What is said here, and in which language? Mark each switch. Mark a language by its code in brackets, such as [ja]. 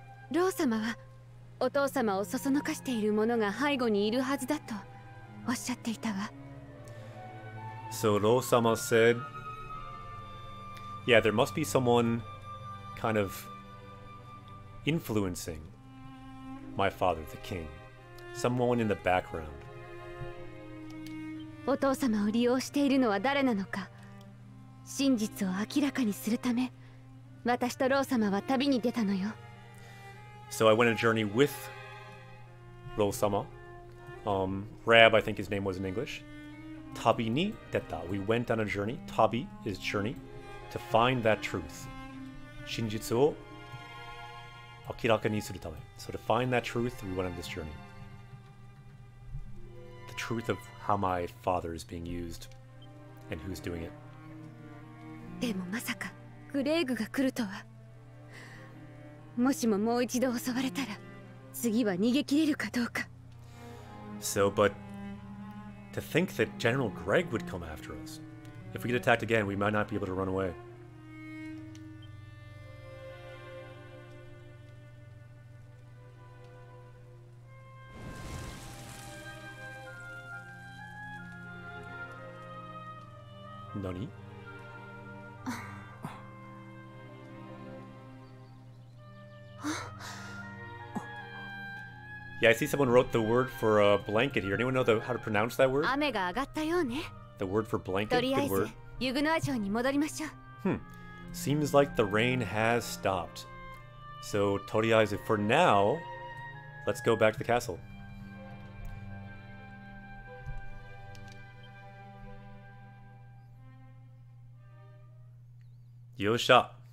[ja] ロー様はお父様をそそのかしている者が背後にいるはずだとおっしゃっていたわ。 [en] So Rosama said, yeah, there must be someone kind of influencing my father, the king. Someone in the background. [ja] お父様を利用しているのは誰なのか、真実を明らかにするため、私とロー様は旅に出たのよ。 [en] So I went on a journey with Rosama. Rab, I think his name was in English. [ja] Tabi ni deta. [en] We went on a journey. Tabi is journey. To find that truth. [ja] Shinjitsu o akiraka ni suru tame. [en] So to find that truth, we went on this journey. The truth of how my father is being used and who's doing it. [ja] でもまさかグレーグが来るとは。もしももう一度襲われたら、次は逃げ切れるかどうか。 [en] So, but to think that General Greg would come after us. If we get attacked again, we might not be able to run away. [ja] Nani? [en] Yeah, I see someone wrote the word for a blanket here. Anyone know how to pronounce that word? [ja] 雨が上がったようね。 [en] The word for blanket? [ja] とりあえ [en] Good [ja] ず [en] word. [ja] ユグノア城に戻りましょう。 [en] Seems like the rain has stopped. So, [ja] とりあえず [en] for now, let's go back to the castle. [ja] Yosha.